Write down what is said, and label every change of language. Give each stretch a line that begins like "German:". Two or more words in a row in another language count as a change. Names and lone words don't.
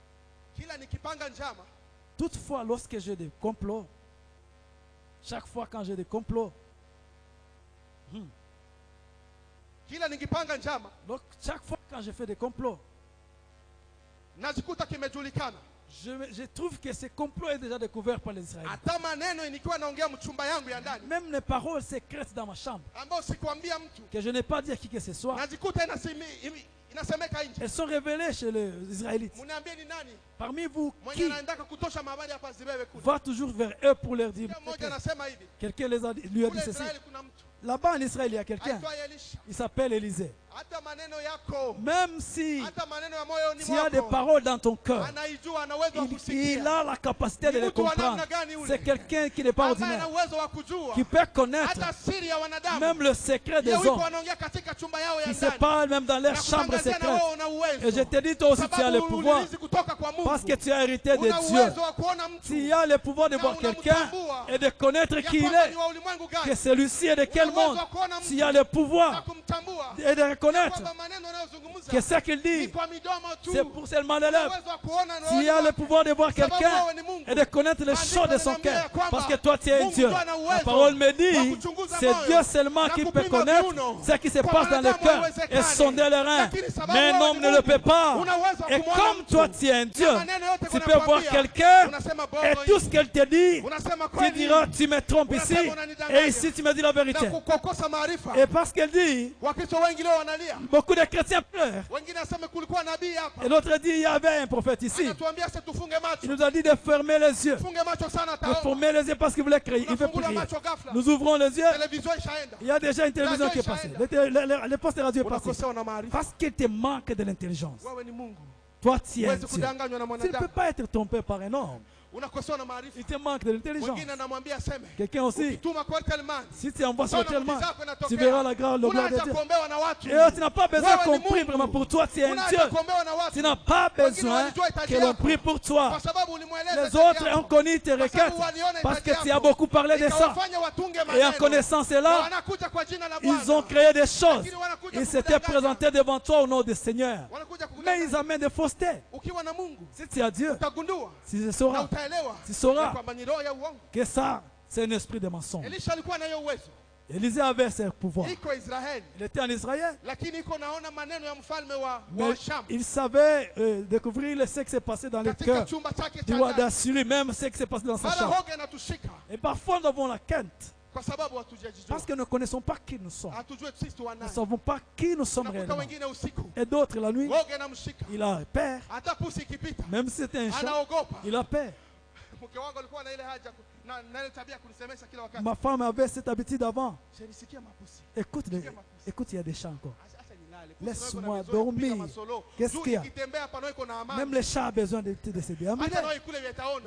French: Toutefois, lorsque j'ai des complots, chaque fois quand j'ai des complots, donc chaque fois quand je fais des complots, je trouve que ces complots est déjà découvert par les Israéliens. Même les paroles secrètes dans ma chambre que je n'ai pas dit à qui que ce soit,
Swahili: inasemeka nje.
French: Elles sont révélées chez les Israélites.
Swahili: Mniambie ni nani
French: Parmi vous,
Swahili: mwenye
French: qui
Swahili: anaendaka kutosha mahabari hapa Zibebe kule?
French: va toujours vers eux pour leur dire?
Swahili: Mmoja anasema hivi,
French: Quelqu'un lui a dit
Swahili: kule
French: ceci.
Swahili: Israeli kuna mtu
French: Là-bas en Israël, il y a quelqu'un.
Swahili: aitwa Elisha.
French: Il s'appelle Élisée.
Swahili: Hata maneno yako,
French: Même si
Swahili: hata maneno ya moyoni
French: s'il y a des
Swahili: mwako
French: paroles dans ton cœur,
Swahili: anaijua, ana uwezo wa
French: il
Swahili: kusikia.
French: a la capacité de les comprendre. C'est quelqu'un qui n'est pas
Swahili: Ambaye ana
French: ordinaire,
Swahili: uwezo wa kujua
French: qui peut connaître
Swahili: hata siri ya wanadamu.
French: même le secret des
Swahili: Yeye wiko
French: hommes,
Swahili: wanaongea katika chumba yao ya
French: qui se
Swahili: ndani.
French: parlent même dans leur
Swahili: Na
French: chambre
Swahili: kutangazia na
French: secrète.
Swahili: wewe una uwezo.
French: Et je te dis, toi aussi, tu as le
Swahili: Sababu
French: pouvoir,
Swahili: ulirithi kutoka kwa Mungu.
French: parce que tu as hérité de
Swahili: Una
French: Dieu.
Swahili: uwezo wa kuona mtu
French: S'il y a le pouvoir de voir quelqu'un et de connaître
Swahili: ya
French: qui il
Swahili: kwamba
French: est,
Swahili: ni wa ulimwengu
French: que
Swahili: gani,
French: celui-ci est de quel monde, s'il y a le pouvoir
Swahili: na kumtambua
French: et de reconnaître
Swahili: kwamba maneno anayozungumza
French: que ce qu'il
Swahili: ni
French: dit,
Swahili: kwa midomo tu.
French: c'est pour seulement les
Swahili: Una
French: lèvres.
Swahili: uwezo wa kuona na
French: S'il y a
Swahili: wewe
French: le pouvoir de voir
Swahili: sababu
French: quelqu'un
Swahili: wewe ni Mungu.
French: et de connaître les choses de son cœur, parce que toi tu es
Swahili: Mungu
French: Dieu.
Swahili: ndio ana
French: La
Swahili: uwezo
French: parole me
Swahili: wa
French: dit,
Swahili: kuchunguza
French: c'est
Swahili: moyo
French: Dieu seulement
Swahili: na
French: qui
Swahili: kupima
French: peut connaître
Swahili: viuno.
French: ce qui se
Swahili: Kwa
French: passe dans le
Swahili: wanadamu
French: cœur
Swahili: haiwezekani.
French: et sonder les reins.
Swahili: Lakini sababu
French: Mais un
Swahili: wewe
French: homme
Swahili: ni
French: ne le
Swahili: Mungu,
French: peut pas.
Swahili: una uwezo wa
French: Et
Swahili: kumwona
French: comme
Swahili: mtu.
French: toi tu es un Dieu,
Swahili: Na maneno yote
French: tu
Swahili: kuna
French: peux voir
Swahili: kwambia,
French: quelqu'un
Swahili: unasema
French: et
Swahili: bongo
French: tout
Swahili: hii.
French: ce qu'elle te dit,
Swahili: Unasema
French: tu
Swahili: kweli.
French: diras, tu me trompes ici
Swahili: Unasema unanidanganya.
French: et ici tu me dis la vérité.
Swahili: Na kukosa maarifa.
French: Et parce qu'elle dit,
Swahili: Wakristo wengi leo wanalia.
French: beaucoup de chrétiens pleurent.
Swahili: Wengine nasema kulikuwa nabii hapa.
French: Et l'autre dit, il y avait un prophète ici.
Swahili: Anatuambia sasa tufunge macho.
French: Il nous a dit de fermer les yeux.
Swahili: Funge macho sana
French: De
Swahili: taomba.
French: fermer les yeux parce qu'il voulait crier. Il veut
Swahili: Unafungula
French: prier.
Swahili: macho ghafla.
French: Nous ouvrons les yeux.
Swahili: Television ishaenda.
French: Il y a déjà une télévision qui est passée. Le poste de radio est passé.
Swahili: Unakosewa na maarifa.
French: Parce qu'il te manque de l'intelligence.
Swahili: Wewe ni Mungu.
French: Toi, tu es un
Swahili: Huwezi
French: Dieu.
Swahili: kudanganywa na
French: Tu ne peux
Swahili: mwanadamu.
French: pas être trompé par un homme.
Swahili: Unakosewa na maarifa.
French: Il te manque de l'intelligence.
Swahili: Wengine anamwambia aseme.
French: Quelqu'un aussi,
Swahili: Ukituma kwa Telman.
French: si tu envoies sur
Swahili: Utaona
French: tellement,
Swahili: muujiza wako inatokea.
French: tu verras la gloire de
Swahili: Unaacha
French: Dieu.
Swahili: kuombewa na watu.
French: Et tu n'as pas besoin
Swahili: Wewe
French: qu'on
Swahili: ni
French: prie
Swahili: Mungu.
French: vraiment pour toi, tu es un
Swahili: Unaacha
French: Dieu.
Swahili: kuombewa na watu.
French: Tu n'as pas besoin que l'on prie pour toi.
Swahili: Kwa sababu ulimweleza
French: Les autres ont connu tes requêtes parce que tu as beaucoup parlé de ça.
Swahili: Ikawafanya watunge
French: Et en
Swahili: maneno.
French: connaissant
Swahili: Na
French: cela,
Swahili: wanakuja kwa jina la
French: ils
Swahili: Bwana.
French: ont créé des choses.
Swahili: Lakini wanakuja
French: Ils s'étaient
Swahili: kukudanganya.
French: présentés devant toi au nom du Seigneur.
Swahili: Wanakuja
French: Mais ils
Swahili: kukudanganya.
French: amènent des faussetés.
Swahili: Ukiwa na Mungu
French: Si tu as Dieu,
Swahili: utagundua
French: si tu
Swahili: na
French: sauras,
Swahili: utaelewa
French: tu sauras
Swahili: ya kwamba ni roho ya uongo.
French: que ça, c'est un esprit de mensonge.
Swahili: Elisha alikuwa na hiyo uwezo.
French: Élisée avait ses pouvoirs.
Swahili: Iko Israeli,
French: Il était en Israël,
Swahili: lakini iko naona maneno ya mfalme wa
French: mais
Swahili: Sham
French: il savait découvrir ce qui s'est passé dans le
Swahili: katika
French: cœur
Swahili: chumba chake
French: du
Swahili: cha
French: roi
Swahili: ndani.
French: d'Assyrie, même ce qui s'est passé dans sa
Swahili: Mara
French: chambre.
Swahili: hoga inatushika
French: Et parfois, nous avons la quinte
Swahili: kwa sababu hatujajijua.
French: parce que nous ne connaissons pas qui nous sommes.
Swahili: Hatujui sisi tu
French: Nous ne
Swahili: wanani.
French: savons pas qui nous sommes
Swahili: Nakuta
French: réellement.
Swahili: wengine usiku
French: Et d'autres, la nuit,
Swahili: hoga inamshika.
French: il a peur.
Swahili: Hata pusi ikipita
French: Même si c'était un chat,
Swahili: anaogopa.
French: il a peur.
Swahili: Mke wangu alikuwa na ile haja na ile tabia kunisemesha kila wakati.
French: Ma femme avait cette habitude avant.
Swahili: Shenisikia mapusi.
French: Écoute, écoute, il y a des chats encore.
Swahili: Acha nilale.
French: Laisse-moi dormir. Qu'est-ce qu'il y a?
Swahili: Ikitembea hapa iko na amani.
French: Même les chats ont besoin de se déamener.
Swahili: Hata nao ikule yataona.